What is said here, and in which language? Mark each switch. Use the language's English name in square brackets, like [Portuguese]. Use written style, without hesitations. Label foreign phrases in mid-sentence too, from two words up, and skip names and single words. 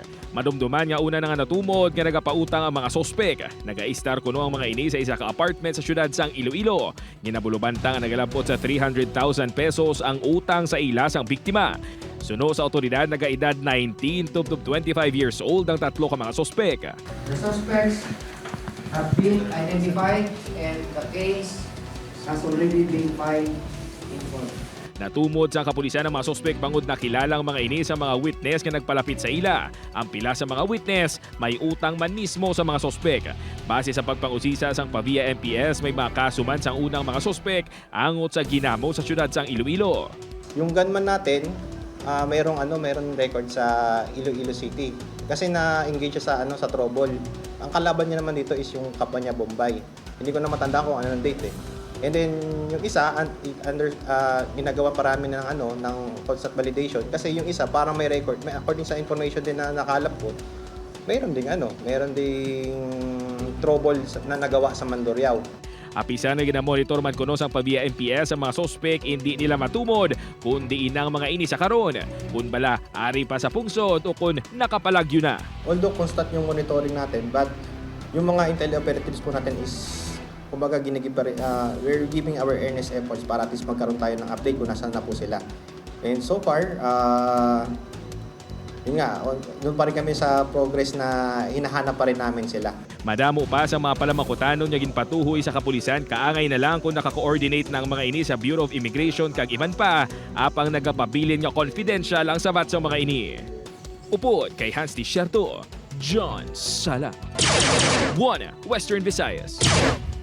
[Hiligaynon] Madumduman nga una na nga natumod nga nagapautang ang mga suspect. Naga-istar kuno ang mga ini sa isa ka apartment sa syudad sang Iloilo. Ginabulubanta nga nagalabot sa 300,000 pesos ang utang sa ila sang biktima. Suno sa otoridad, nagaedad [English] 19 to 25 years old [Hiligaynon] ang tatlo ka mga sospek. [English] The suspects have been identified and the case has already been filed in court. [Hiligaynon] Natumod sa kapulisan ng mga sospek bangod na kilalang mga ini sa mga witness nga nagpalapit sa ila. Ang pila sa mga witness may utang man mismo sa mga sospek. Base sa pagpangusisa sang Pavia MPS, may mga kasuman sang unang mga sospek angot sa ginamo sa syudad sang Iloilo. [Filipino] Yung gunman natin, mayroong record sa Iloilo City kasi na-engage siya sa trouble. Ang kalaban niya naman dito is yung kapwa niya Bombay. Hindi ko na matanda kung ano ng date eh. And then yung isa ginagawa parami ng [English] constant validation [Filipino] kasi yung isa parang may record, according sa information din na nakalap ko, mayroon ding trouble na nagawa sa Mandurriao. [Hiligaynon] Apisa na ginamonitor man kuno sang Pavia MPS ang mga sospek, hindi nila matumod kundi inang mga ini sa karon. Kung bala ari pa sa pungsod o kung nakapalagyo na. [English] Although constant [Filipino] yung monitoring natin, but yung mga [English] intel operatives [Filipino] po natin is kumbaga [English] we're giving our earnest efforts [Filipino] para [English] at least [Filipino] magkaroon tayo ng update kung nasaan na po sila. [English] And so far, [Filipino] yun nga, doon pa rin kami sa progress na hinahanap pa rin namin sila. [Hiligaynon] Madamo pa sa mga palamangkutanon nga ginpatuhoy sa kapulisan, kaangay na lang kung naka-coordinate ng mga ini sa Bureau of Immigration kag iban pa apang nagapabilin nga confidential ang sabat sa mga ini. Upod kay Hans T. Sherto, John Sala, One Western Visayas.